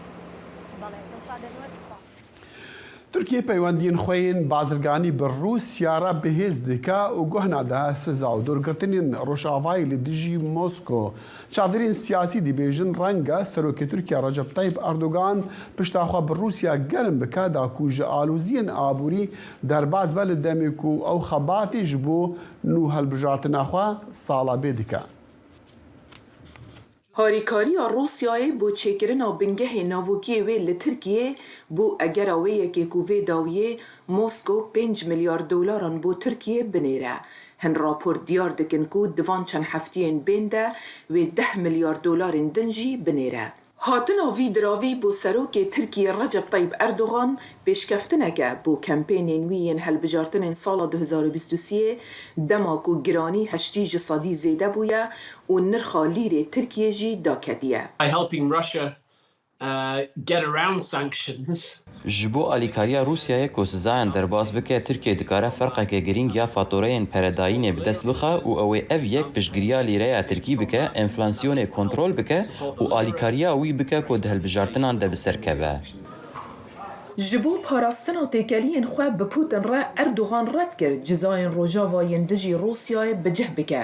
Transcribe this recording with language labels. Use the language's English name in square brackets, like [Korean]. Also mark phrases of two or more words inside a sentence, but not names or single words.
[Kurdish] تورکیە پەیوەندیین خۆین بازرگانی بە ڕووسیاە بەهێز دکا و گوهنادا سزا و دوورگرتنین ڕۆژاوای لە دژی مۆسکۆ چاودێرین سیاسی دیبێژن ڕەنگە سەرۆکی تورکیا ڕەجەب تایب ئەردۆغان پشتاخوا بە ڕووسیا گەرم بکە داکوژە ئالوزیین ئابووری دەرباز بە لە دەمێک و ئەو خەباتیش بۆ نو هەلبژارتناخوا ساڵا بێ دکە. هاریکاریya Rûsyayê bû çêkirina bingehê navokiyê wê li Tirkiyê bû egera wê yekê ku vê dawiyê Moskow 5 milyar dolaran bû Tirkiye binêre. هن راپور دیار دکن کو دوان چند هفتین بینده و 10 میلیارد دلار دنجی بنیره. هاتنا وی دراوی بو سروک ترکیه رجب طیب اردوغان پیشکفتنکه بو کمپینین وین هلبجارتن سال 2023 دماکو گرانی 8% زیده بویا و نرخا لیر ترکیه جی داکدیه. [English] By helping Russia get around sanctions. [Kurdish] جبو آلیکاریا روسیای کو سزایان درباس بکه ترکیه دکاره فرقه که گرینگ یا فاتورین پرداین بدست بخه و اوی اف یک پشگریا لیره ترکی بکه انفلاسیون کنترل بکه و آلیکاریا وی بکه کو دهل بجارتنان ده بسرکه. جبو پاراستنا تکلین خواه بپوتن را اردوغان رد کرد جزاین روژاوین دجی روسیای بجه بکه.